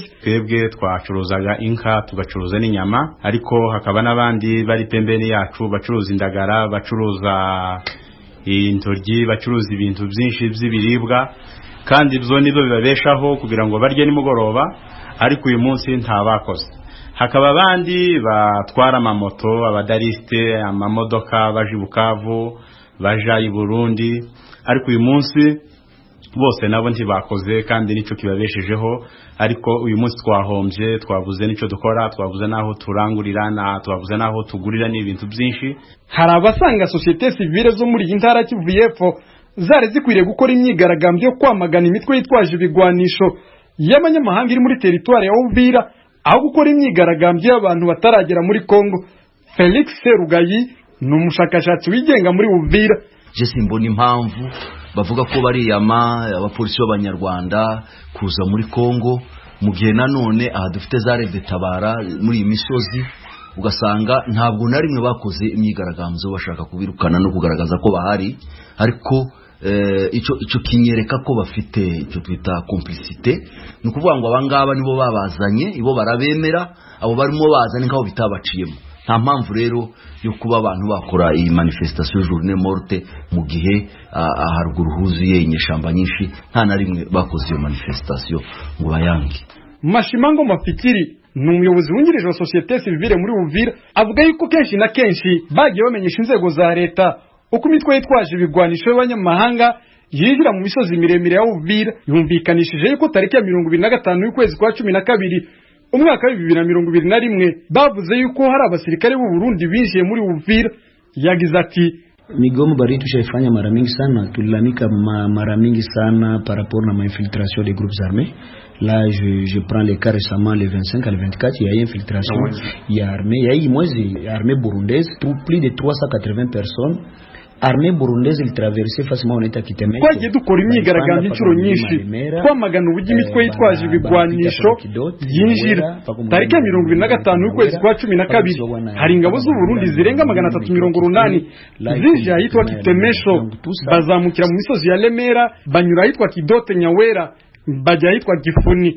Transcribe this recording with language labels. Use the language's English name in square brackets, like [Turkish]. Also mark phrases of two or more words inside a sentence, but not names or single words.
[Kinyarwanda] Twebwe twacuruzaga inka tugacuruza n'inyama, ariko hakaba n'abandi bari pembeni yacu bacuruza indagara, bacuruza intoryi, bacuruza ibintu byinshi by'ibiribwa, kandi ibyo nizo bibabeshaho kugira ngo barye nimugoroba, ariko uyu munsi ntabakoze. Hakaba abandi batwara amamoto, abadariste, amamodoka baje Bukavu, baja i Burundi, ariko uyu munsi bose nabo ntibakoze kandi nico kibabeshejeho. Ariko uyu munsi twahombye, twavuze nico dukora, twavuze naho turangurira, twavuze naho tugurira n'ibintu byinshi. Hari abasanga [French] societe civile [Kinyarwanda] zo muri intara Kivu y'Epfo zare zikwiriye gukora imyigaragambyo yo kwamagana imitwe yitwaje ibigwanisho y'abanyamahanga iri muri territoire ya Uvira aho gukora imyigaragambyo y'abantu bataragera muri Kongo. Felix Serugayi ni umushakashatsi wigenga muri Uvira. Je simbona impamvu bavuga ko bariyama abapolisi b'Abanyarwanda kuza muri Kongo mu gihe nanone aha dufite za rede tabara muri imisozi ugasanga ntabwo na rimwe bakoze imyigaragambyo bashaka kubirukana no kugaragaza ko bahari ariko ico kinyereka ko bafite icyo twita complicité no kuvuga ngo abangaba nibo babazanye ibo barabemera abo barimo bazanye nkaho bitabaciyemo nta mpamvu rero yo kuba abantu bakora iyi [French] manifestation journée morte [Kinyarwanda] mu gihe haruguru huzuye inyeshamba nyinshi nta na rimwe bakoze iyo manifestation ngo bayange. Mashimango Mafikiri ni umuyobozi wungirije wa [French] societe civile [Kinyarwanda] muri Uvira avuga yuko kenshi na kenshi bagiye bamenyesha inzego za leta uko imitwe yitwaje ibigwanisho y'abanyamahanga yinjira mu misozi miremire ya Uvira yumvikanishije yuko tariki ya 25 y'ukwezi kwa 12 umwaka wa 2021 bavuze yuko hari abasirikare b'u Burundi binjiye muri Uvira. Yagize ati [Swahili] migomo bari tushafanya mara mingi sana, tulilamika mara mingi sana [French] par rapport [Swahili] na [French] infiltration des groupes armés. Là, je prends les cas récemment, le 25 à le 24, il y a eu infiltration, il y a armée, il y a eu moins armée burundaise, plus de 380 personnes. Armée burundaise il traversait facilement on était Kiteme. [Kinyarwanda] Twagiye dukora imyigaragambyo inshuro nyinshi twamagana uburyo imitwe yitwaje ibigwanisho yinjira. Tariki ya 25 y'ukwezi kwa 12 hari ingabo z'u Burundi zirenga 380 zije ahitwa Kitemesho bazamukira mu misozi ya Lemera banyura ahitwa Kidote Nyawera bajya ahitwa Gifuni.